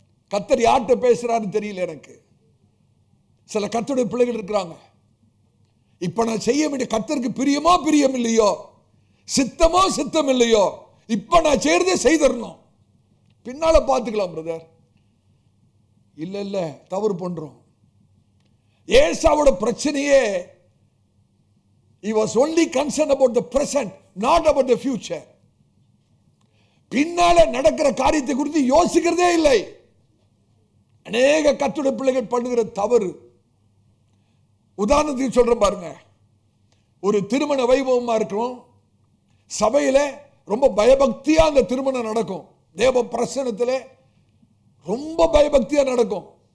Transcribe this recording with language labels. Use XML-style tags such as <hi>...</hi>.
<ta>கர்த்தர் யார்கிட்ட பேசுறாருன்னு தெரியல எனக்கு. சில கர்த்தருடைய பிள்ளைகள் இருக்கிறாங்க, இப்ப நான் செய்ய வேண்டிய கர்த்தருக்கு பிரியமோ பிரியம் இல்லையோ, சித்தமோ சித்தம் இல்லையோ, இப்ப நான் செய்யறதே செய்தரணும், பின்னால பார்த்துக்கலாம் பிரதர். இல்ல தவறு பண்றோம். ஏசாவோட பிரச்சனையே</ta> <en>he was only concerned about the present, not about the future.</en> <ta>பின்னால நடக்கிற காரியத்தை குறித்து யோசிக்கிறதே இல்லை. அநேக கர்த்தருடைய பிள்ளைகள் பண்ணுகிற தவறு. உதாரணத்துக்கு சொல்றேன் பாருங்க. ஒரு திருமண வைபவமா இருக்கும், சபையில ரொம்ப பயபக்தியா அந்த திருமணம் நடக்கும், தேவ பிரசன்னத்திலே ரொம்ப பயபக்தியா நடக்கும்.</ta>